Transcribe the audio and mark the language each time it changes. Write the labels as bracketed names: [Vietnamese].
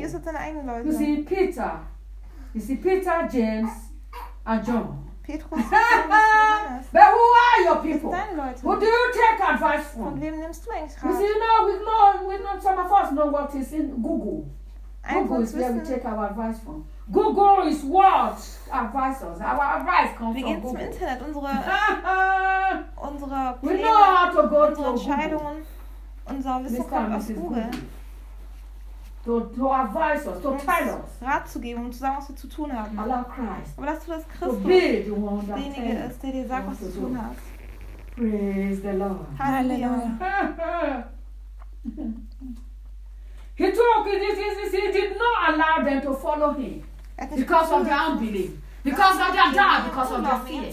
[German] Jesus hat seine eigenen Leute. [English] You see Peter, James and John. [German] Petrus. [English] But who are your people? [German] Deine Leute. [English] Who do you take advice from? [German] Von wem nimmst du eigentlich Rat? [English] You see, now we know some of us know what is in Google. Google is where we take our advice from. Google is what advises us. Our advice comes from Google. [German] Wir gehen zum Internet. Unsere Pläne, [English] we know how to go [German] unsere Entscheidungen, unser Wissen kommt aus Google. [English] To advise us, to tell us. [German] Rat zu geben, um zu sagen, was wir zu tun haben. [English] Allow Christ. [German] Aber lass du das Christus, derjenige ist, der dir sagt, was du zu tun hast. [English] Praise the Lord. [German] Halleluja. [English] He took this, he did not allow them to follow him because of their unbelief, because of their doubt, because of their fear.